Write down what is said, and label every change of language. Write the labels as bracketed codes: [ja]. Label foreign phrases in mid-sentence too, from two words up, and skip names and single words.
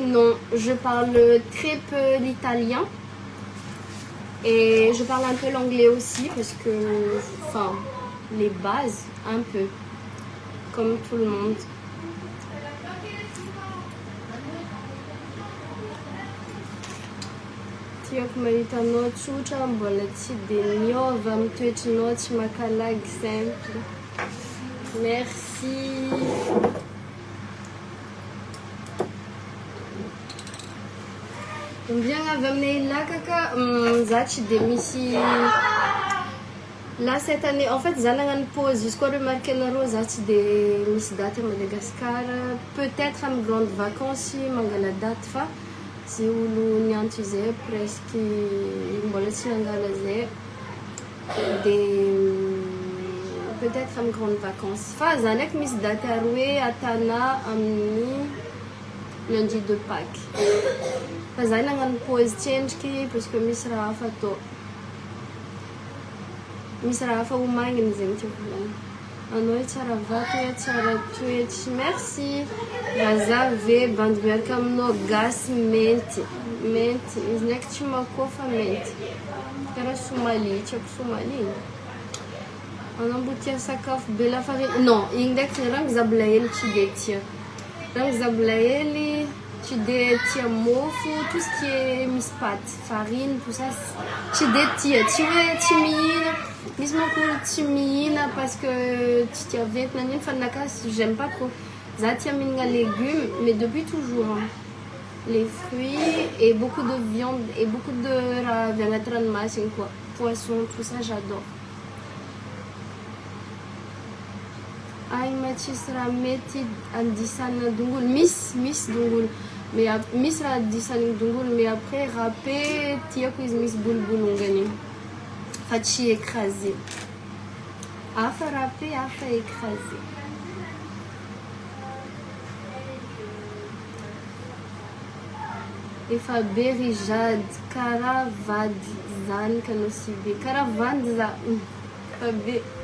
[fr] Non, je parle très peu l'italien et je parle un peu l'anglais aussi parce que, enfin, les bases un peu, comme tout le monde. [mg] Tiok mahita tsotra mbola tsy de miova amin'ny toetrinao tsy makalagy simple. Merci. Bien avy aminay là kaka za tsy de misy là [fr] cette année en fait [mg] za nagnano pause izy koa remarqué anareo za tsy de misy [fr] date à Madagascar, [mg] peut-être amin'ny [fr] grande vacances [mg] mangala date fa zay olo niantso zay presque mbola tsy nangala zay de peut-être amin'ny [fr] grande vacances [mg] fa za ndraiky misy date aroe atana amin'ny [fr] lundi de Pâques [mg] fa za nagnano pause tsendriky [fr] parce que [mg] misy raha hafa atao, misy raha hafa homagniny zegny tiako volagny. Anao tsara vato e, tsara toetry, merci. Raha ve bandy miaraka aminao gasy menty menty izy ndraiky tsy makofa menty karaha somali, tiako somali. Anao mbo tia sakafo be lafariny? Non, igny ndraiky rango zabo lahely tsy de tia. Rango zabo lahely tsy de tia mofo, [fr] tout ce qui est [mg] misy [fr] pâte, farine, tout ça [mg] tsy de tia, tsy hoe tsy mihina. Misy manko tsy mihina [fr] parce que [mg] tsy tia ventina nini fa nakasy [fr] j'aime pas trop. [mg] Za tia mihinana [fr] légumes mais depuis toujours hein. Les fruits et beaucoup de viande et beaucoup de [mg] raha avy agnaty ranomasina [fr] quoi, poisson, tout ça j'adore. [mg] Ay matsisy raha mety andisana dongolo, misy dongolo mais misy raha andisana dongolo [fr] mais après râpé [mg] tiako izy misy bolobolongany fa tsy écrasé. Hafa râpé, hafa écrasé. Efa be Jade, karaha vady zany kanao sy be, karaha vandy za fa be.